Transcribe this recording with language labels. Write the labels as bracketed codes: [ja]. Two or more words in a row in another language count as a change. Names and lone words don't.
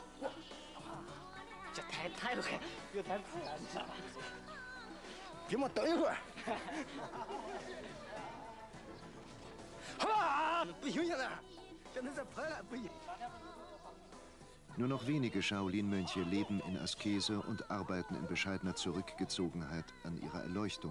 [zh] 这太厉害，这太酷了，你知道吗？给我等一会儿。啊，不行，现在再拍了不行。 [de] Nur noch wenige Shaolin-Mönche leben in Askese und arbeiten in bescheidener Zurückgezogenheit an ihrer Erleuchtung.